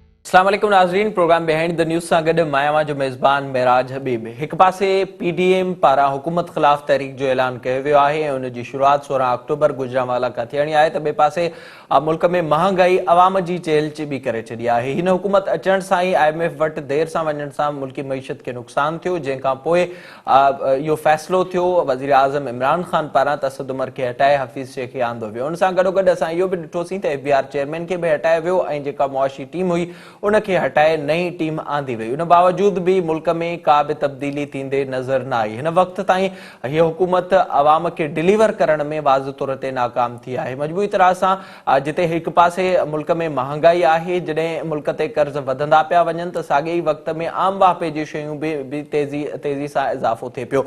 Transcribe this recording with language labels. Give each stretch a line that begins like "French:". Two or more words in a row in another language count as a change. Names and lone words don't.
Sindhi: अस्सलाम वालेकुम नाज़रीन, प्रोग्राम बिहाइंड द न्यूज़ सां गॾु मां जो मेज़बान मेराज हबीब। हिकु पासे PDM पारां हुकूमत ख़िलाफ़ तहरीक जो ऐलान कयो वियो आहे ऐं उन जी शुरूआत 16 अक्टूबर गुजरांवाला खां थियणी आहे, त ॿिए पासे मुल्क में महांगाई अवाम जी चेल चिॿी करे छॾी आहे। हिन हुकूमत अचण सां ई IMF वटि देर सां वञण सां मुल्की मईशत खे नुक़सानु थियो, जंहिंखां पोइ इहो फ़ैसिलो थियो वज़ीर आज़म इमरान ख़ान पारां त असद उमर खे हटाए हफ़ीज़ शेख खे आंदो वियो। उन सां गॾोगॾु असां इहो बि ॾिठोसीं त FBR चेयरमैन खे बि हटायो वियो ऐं जेका मुआशी टीम हुई उनखे हटाए नई टीम आंदी वई। उन बावजूद भी मुल्क में का भी तब्दीली थींदे नज़र न आई। हिन वक्त ताईं हीअ हुकूमत अवाम के डिलीवर करण में वाज़ तौर ते नाकाम थी आहे। मजबूरी तरह सां जिते एक पासे मुल्क में महंगाई आहे, जॾहिं मुल्क ते कर्ज वधंदा पिया वञनि, त साॻे ई वक्त में आम वापे जी शयूं भी तेज़ी सां इज़ाफ़ो थिए पियो।